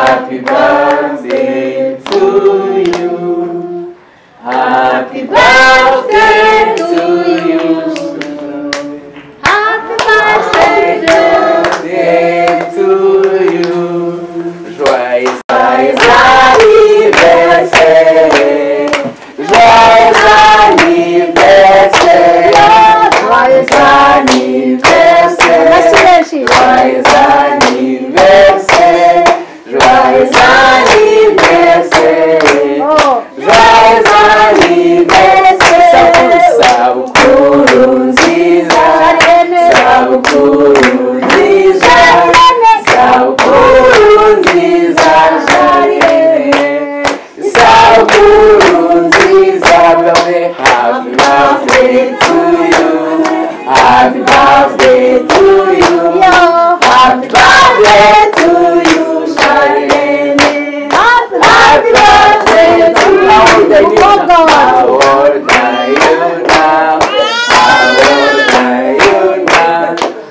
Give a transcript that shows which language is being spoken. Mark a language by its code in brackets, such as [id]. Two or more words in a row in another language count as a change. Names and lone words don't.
[en] Happy birthday to you. Happy birthday to you. Happy birthday To you. [fr] Joyeux anniversaire. Joyeux anniversaire. Joyeux anniversaire. Joyeux anniversaire. Joyeux anniversaire. Joyeux anniversaire. [rw] Sabukuru nziza. Sabukuru nziza. Sabukuru nziza. Sabukuru nziza. [en] Happy birthday to you. Happy birthday to you. Happy birthday to you, Charlene. Happy birthday to you. How old are you now? How old are you now? How old are you now?